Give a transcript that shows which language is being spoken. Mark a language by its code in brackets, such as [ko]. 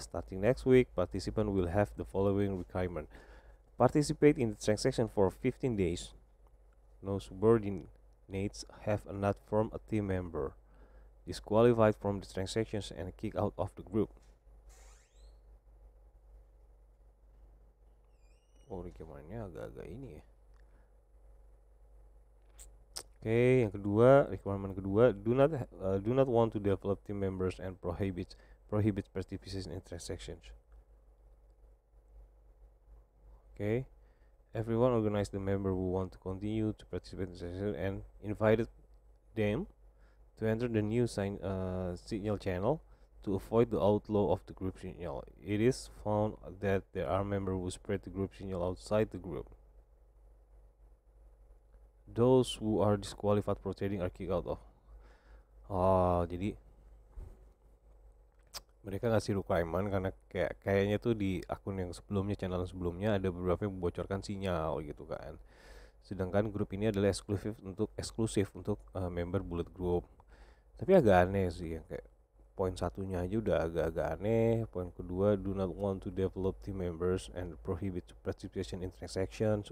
[en] Starting next week, participant will have the following requirement: participate in the transaction for 15 days. No subordinates have not formed a team member. Disqualified from the transactions and kicked out of the group. [id] Requirement-nya agak-agak ini ya. Yang kedua, requirement kedua, [en] do not want to develop team members and prohibits participation in transactions. Everyone organized the member who want to continue to participate in transaction and invited them to enter the new signal channel to avoid the outlaw of the group signal. It is found that there are members who spread the group signal outside the group. Those who are disqualified for trading are kicked out of. [id] Jadi mereka ngasih requirement karena kayaknya tuh di akun yang sebelumnya, channel sebelumnya ada beberapa yang membocorkan sinyal gitu kan. Sedangkan grup ini adalah eksklusif untuk member Bullet Group. Tapi agak aneh sih, kayak poin satunya aja udah agak-agak aneh. Poin kedua, [en] do not want to develop team members and prohibit participation in transactions.